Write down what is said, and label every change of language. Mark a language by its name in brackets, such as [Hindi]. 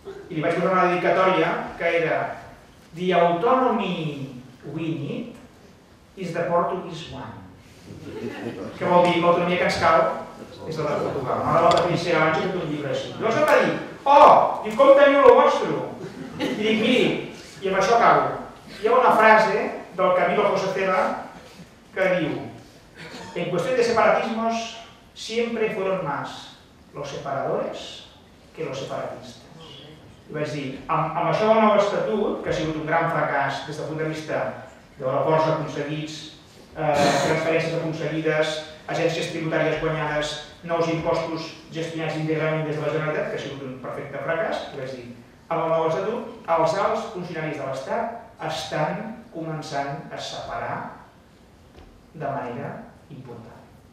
[Catalan] I li vaig posar una dedicatòria que era [English] The autonomy we need is the Portuguese one. [Catalan] Què vol dir? L'autonomia que ens cal és la de Portugal. No la Patricia abans he fet un llibre així. Llavors em va dir, i com teniu el vostre? I dic, miri, i amb això acabo. Hi ha una frase del Camilo José Cela que diu, [Spanish] en cuestión de separatismos siempre fueron más los separadores que los separatistas. [Catalan] I vaig dir, amb això del nou estatut, que ha sigut un gran fracàs des del punt de vista d'aeroports aconseguits, transferències aconseguides, agències tributàries guanyades, nous impostos gestionats íntegrament des de la Generalitat, que ha sigut un perfecte fracàs, i vaig dir, amb el nou estatut, els alts funcionaris de l'Estat estan començant a separar de manera important.